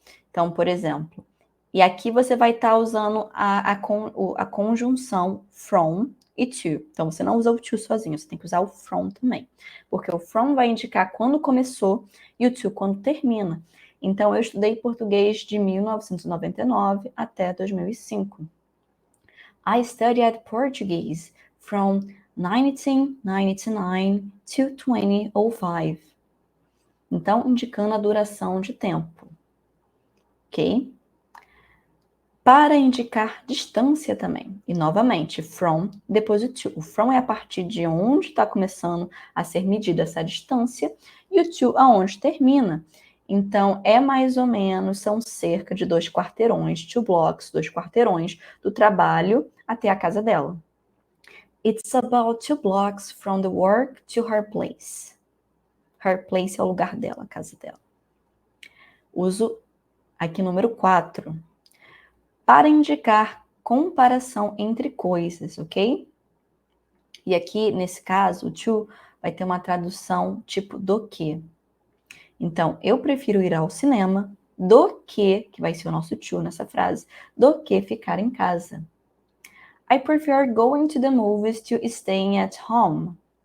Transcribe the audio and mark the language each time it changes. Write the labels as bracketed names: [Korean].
[Portuguese] Então, por exemplo, e aqui você vai estar usando a conjunção from e to. Então, você não usa o to sozinho, você tem que usar o from também. Porque o from vai indicar quando começou e o to quando termina. Então, eu estudei português de 1999 até 2005. [English] I studied Portuguese from 1999 to 2005. [Portuguese] Então, indicando a duração de tempo. Ok? Para indicar distância também. E, novamente, from, depois o to. O from é a partir de onde está começando a ser medida essa distância e o to aonde termina. Então, é mais ou menos, são cerca de 2 quarteirões, 2 blocks, 2 quarteirões do trabalho até a casa dela. [English] It's about 2 blocks from the work to her place. [Portuguese] Her place é o lugar dela, a casa dela. Uso aqui número 4. Para indicar comparação entre coisas, ok? E aqui, nesse caso, o to vai ter uma tradução tipo do que. Então, eu prefiro ir ao cinema do que vai ser o nosso to nessa frase, do que ficar em casa. [English] I prefer going to the movies to staying at home.